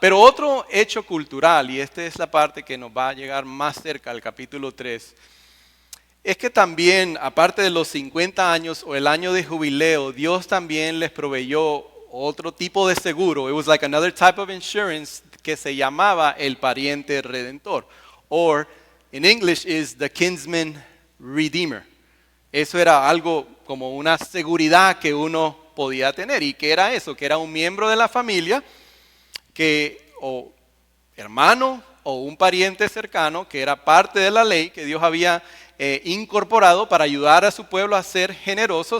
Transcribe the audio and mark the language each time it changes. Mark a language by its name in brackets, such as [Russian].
[Spanish] Pero otro hecho cultural, y esta es la parte que nos va a llegar más cerca al capítulo 3, es que también, aparte de los 50 años o el año de jubileo, Dios también les proveyó otro tipo de seguro. [English] It was like another type of insurance [Spanish] que se llamaba el pariente redentor. [English] Or, in English, is the kinsman redeemer. [Spanish] Eso era algo como una seguridad que uno podía tener. ¿Y qué era eso? Que era un miembro de la familia, o hermano o un pariente cercano, que era parte de la ley que Dios había incorporado para ayudar a su pueblo a ser generoso.